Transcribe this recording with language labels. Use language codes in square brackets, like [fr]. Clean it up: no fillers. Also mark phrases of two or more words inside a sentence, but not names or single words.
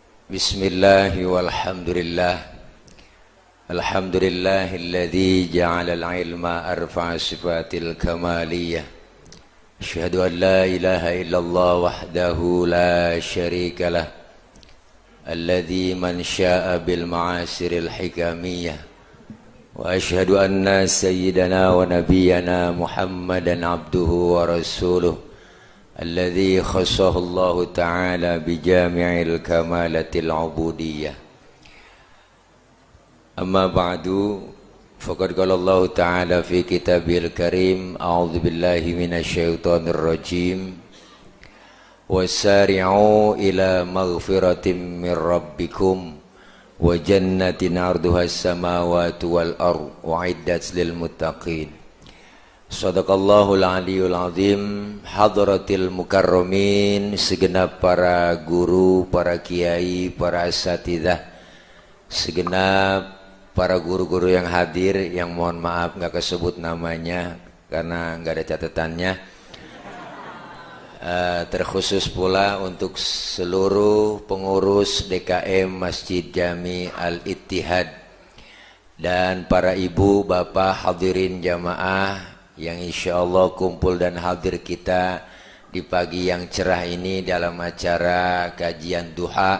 [ar] بسم الله والحمد لله. الحمد لله الذي جعل العلم أرفع صفات الكمالية. أشهد أن لا إله إلا الله وحده لا شريك له. الذي من شاء بالمعاصر الحكمية. وأشهد أن سيدنا ونبينا محمدا عبده ورسوله. الذي خصه الله تعالى بجميع الكمالات العبودية. أما بعد، فقد قال الله تعالى في كتابه الكريم، أعوذ بالله من الشيطان الرجيم. وسارعوا إلى مغفرة من ربكم وجنة عرضها السماوات والأرض أعدت للمتقين. صدق الله العلي العظيم. حضرات المكرمين, [id] segenap para guru, para kiai, para asatidzah, segenap para guru-guru yang hadir, yang mohon maaf nggak kesebut namanya karena nggak ada catatannya. Terkhusus pula untuk seluruh pengurus DKM Masjid Jami Al-Ittihad dan para ibu, bapak, hadirin jamaah yang [ar] إن شاء الله [id] kumpul dan hadir kita di pagi yang cerah ini dalam acara kajian duha.